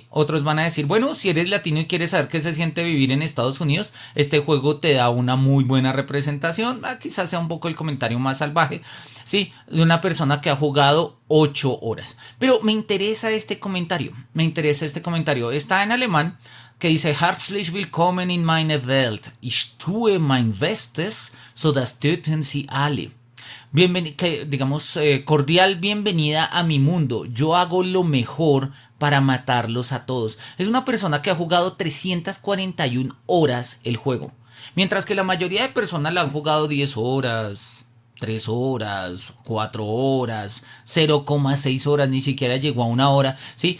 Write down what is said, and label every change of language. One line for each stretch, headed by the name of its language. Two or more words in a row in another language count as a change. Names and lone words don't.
Spanish: Otros van a decir, bueno, si eres latino y quieres saber qué se siente vivir en Estados Unidos, este juego te da una muy buena representación. Quizás sea un poco el comentario más salvaje, sí, de una persona que ha jugado 8 horas. Pero me interesa este comentario, Está en alemán, que dice,
German: Herzlich willkommen in meine Welt. Ich tue mein Bestes, so das töten sie alle.
Spanish: Cordial bienvenida a mi mundo. Yo hago lo mejor para matarlos a todos. Es una persona que ha jugado 341 horas el juego. Mientras que la mayoría de personas la han jugado 10 horas, 3 horas, 4 horas, 0,6 horas, ni siquiera llegó a 1 hora, ¿sí?